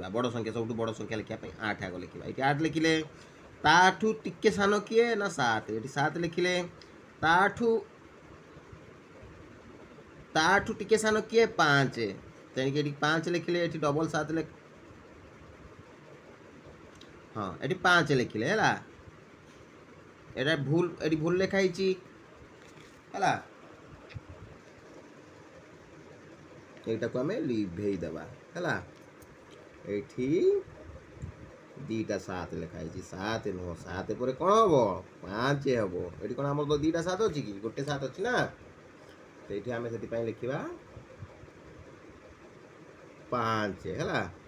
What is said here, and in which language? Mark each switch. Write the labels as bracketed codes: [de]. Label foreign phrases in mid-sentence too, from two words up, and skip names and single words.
[or] ବଡ଼ ସଂଖ୍ୟା ସବୁଠୁ ବଡ଼ ସଂଖ୍ୟା ଲେଖିବା ପାଇଁ 8 ଆଗ ଲେଖିବା। ଏଠି 8 ଲେଖିଲେ ତାଠୁ ଟିକେ ସାନ କିଏ ନା 7, ଏଠି 7 ଲେଖିଲେ ତାଠୁ ଟିକେ ସାନ କିଏ 5, ତେଣିକି ଏଠି 5 ଲେଖିଲେ ଏଠି ଡବଲ 7 ହଁ ଏଠି 5 ଲେଖିଲେ ହେଲା। [bn] এটা ভুল, এটি ভুল লেখা হয়েছি ହେଲା। [or] এইটাକୁ ଆମେ ଲିଭେଇ ଦେବା ହେଲା। ଏଇଠି 2ଟା 7 ଲେଖା ହେଇଛି, 7 ନୁହଁ 7 ପରେ କ'ଣ ହେବ 5 ହେବ। ଏଠି କ'ଣ ଆମର 2ଟା 7 ଅଛି କି? ଗୋଟେ 7 ଅଛି ନା, ସେଇଠି ଆମେ ସେଥିପାଇଁ ଲେଖିବା 5 ହେଲା।